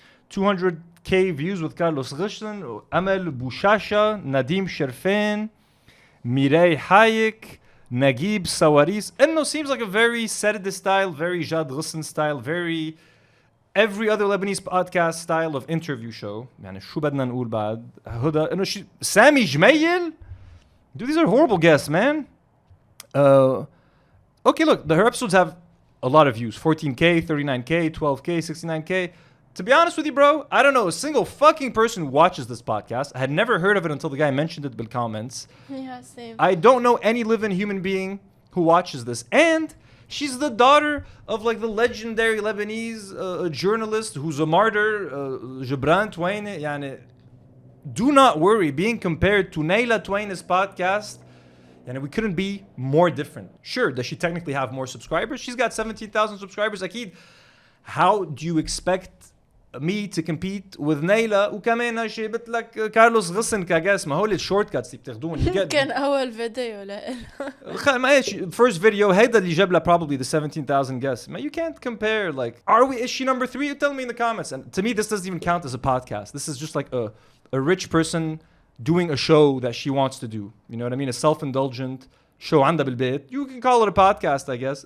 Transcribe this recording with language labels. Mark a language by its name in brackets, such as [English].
[English] 200k views with Carlos Ghassan. Amel Boushasha, Nadim Sherfan, Mireille Hayek, Naguib Sawaris. Enno seems like a very Serdis style, very Jad Ghassan style, very every other Lebanese podcast style of interview show. [Arabic] يعني شو بدنا نقول بعد؟ هدى إنه سامي جميل. [English] Dude, these are horrible guests, man. Okay, look, her episodes have a lot of views. 14k, 39k, 12k, 69k. To be honest with you, bro, I don't know a single fucking person who watches this podcast. I had never heard of it until the guy mentioned it in the comments. Yeah, same. I don't know any living human being who watches this. And she's the daughter of like the legendary Lebanese journalist who's a martyr, Gibran Tueni. Yani, do not worry, being compared to Nayla Tueni's podcast, and we couldn't be more different. Sure, does she technically have more subscribers? She's got 17,000 subscribers. [Arabic] Akid, [English] how do you expect me to compete with [Arabic] Nayla وكمان جبت لك كارلوس غسن كجاس ما هول الشورت كاتس اللي بتاخدون كان اول فيديو لإلها ما [English] first video [Arabic] هيدا اللي جاب لها [English] probably the 17,000 guests. You can't compare, like, is she number 3? Tell me in the comments. And to me this doesn't even count as a podcast. This is just like a rich person doing a show that she wants to do. You know what I mean? A self-indulgent show [Arabic] عندها بالبيت. [English] You can call it a podcast, I guess.